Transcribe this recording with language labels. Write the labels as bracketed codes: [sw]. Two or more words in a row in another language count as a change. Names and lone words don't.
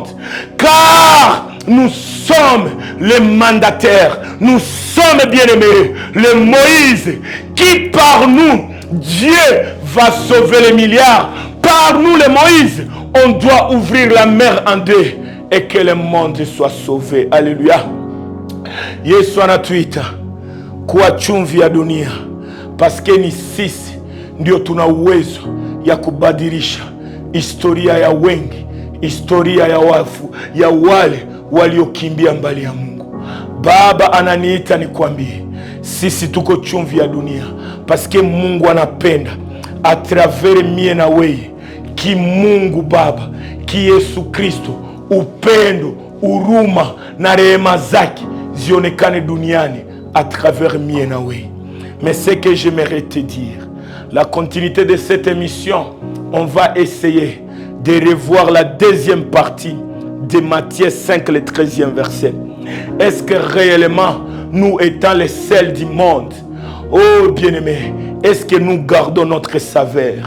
[fr] Car nous sommes les mandataires, nous sommes, bien-aimés, les Moïse, qui par nous, Dieu va sauver les milliards. Par nous, les Moïse, on doit ouvrir la mer en deux et que le monde soit sauvé. Alléluia. [sw] Yesu anatuita kuwa chumvi ya dunia, paske ni sisi ndio tuna uwezo ya kubadilisha historia ya wengi, historia ya wafu, ya wale waliokimbia mbali ya Mungu. Baba ananiita nikwambie, sisi tuko chumvi ya dunia, paske Mungu anapenda [fr] a travers [sw] mie na wewe, ki Mungu Baba, ki Yesu Kristo, upendo, huruma na rehema zake zionekane duniani [fr] à travers [sw] mie na wewe. [fr] Mais ce que j'aimerais te dire, la continuité de cette émission, on va essayer de revoir la deuxième partie de Matthieu 5, le 13e verset. Est-ce que réellement, nous étant les sels du monde, oh bien-aimé, est-ce que nous gardons notre saveur?